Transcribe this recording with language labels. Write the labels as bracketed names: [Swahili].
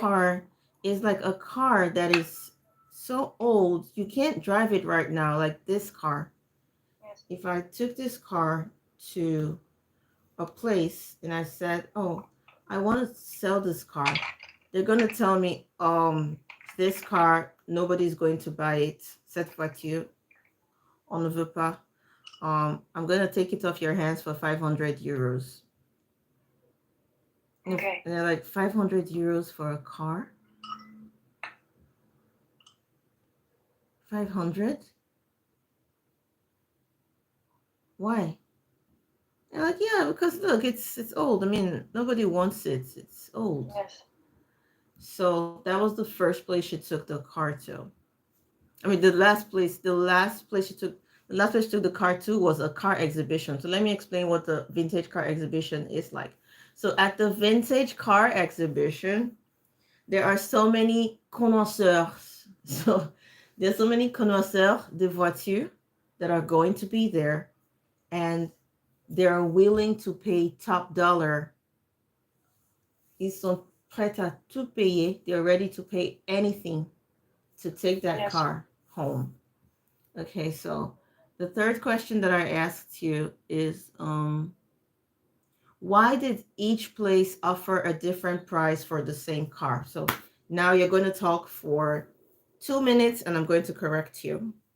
[English] car is like a car that is so old you can't drive it right now, like this car. Yes. If I took this car to a place and I said, "Oh, I want to sell this car," they're gonna tell me, this car nobody's going to buy it. [French] Cette voiture, on ne veut pas. [English] I'm gonna take it off your hands for 500 euros. And Okay. they're like 500 euros for a car. 500? Why? They're like, yeah, because look, it's old. I mean, nobody wants it. It's old. Yes. So that was the first place she took the car to. I mean, the last place she took the car to was a car exhibition. So let me explain what the vintage car exhibition is like. So at the vintage car exhibition, there are so many connoisseurs. So there's so many connoisseurs [French] de voitures [English] that are going to be there, and they're willing to pay top dollar. [French] Ils sont prêts à tout payer. [English] They're ready to pay anything to take that Yes. car home. Okay, so the third question that I asked you is why did each place offer a different price for the same car? So now you're going to talk for 2 minutes and I'm going to correct you.